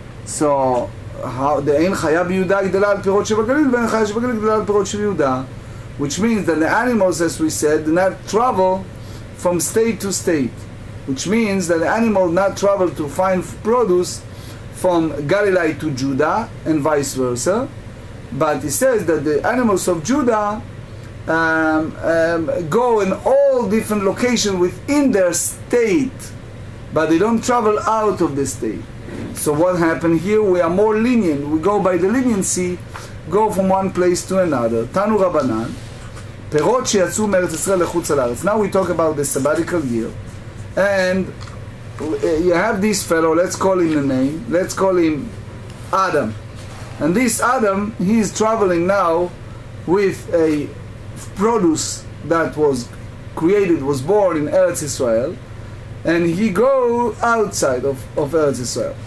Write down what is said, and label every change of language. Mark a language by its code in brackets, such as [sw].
[en] So, [he] אין חיה ביהודה גדלה על פירות שבגליל ואין חיה שבגליל גדלה על פירות שביהודה, [en] which means that the animals, as we said, do not travel from state to state, which means that the animal not travel to find produce from Galilee to Judah and vice versa, but it says that the animals of Judah go in all different locations within their state, but they don't travel out of the state. So what happened here? We are more lenient. We go by the leniency, go from one place to another. [he] Tanu Rabbanan, פירות שיצאו מארץ ישראל לחוץ על הארץ. [en] Now we talk about the sabbatical year, and you have this fellow. Let's call him a name. Let's call him Adam. And this Adam, he is traveling now with a produce that was created, was born in Eretz Israel, and he go outside of Eretz Israel.